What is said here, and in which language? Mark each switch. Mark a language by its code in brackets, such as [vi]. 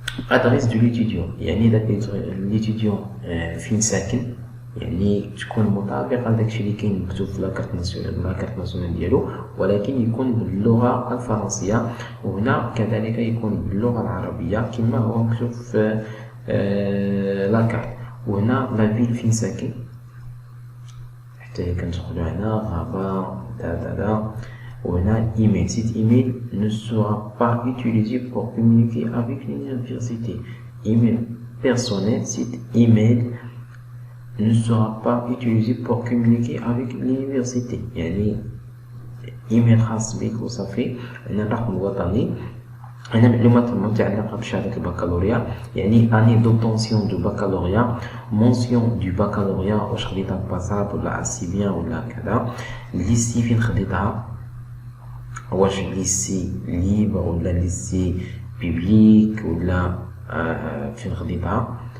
[fr] ادريس دو ليتيديون [ar] يعني داك ليتيديون فين ساكن، يعني تكون مطابقه لداكشي اللي كاين مكتوب في لاكارت ناسيونال ديالو، ولكن يكون باللغه الفرنسيه، وهنا كذلك يكون باللغه العربيه كما هو مكتوب في لاكارت. وهنا لا فيل فين ساكن حتى كندخلو هنا غابه دا. وهنا email. [fr] Cet email ne sera pas utilisé pour communiquer avec l'université. Email personnel, cet email ne sera pas utilisé pour communiquer avec l'université. [ar] يعني ايميل خاص بك وصافي. هنا الرقم الوطني، هنا معلومات المتعلقة بشهادة البكالوريا، يعني [fr] اني دوبونسيون دو بكالوريا، [ar] مونسيون دو بكالوريا واش خديتها باساب ولا اسي بيان ولا كذا، ليسي فين خديتها، واش ليسي ليبر ولا ليسي بيبليك ولا فين خديتها.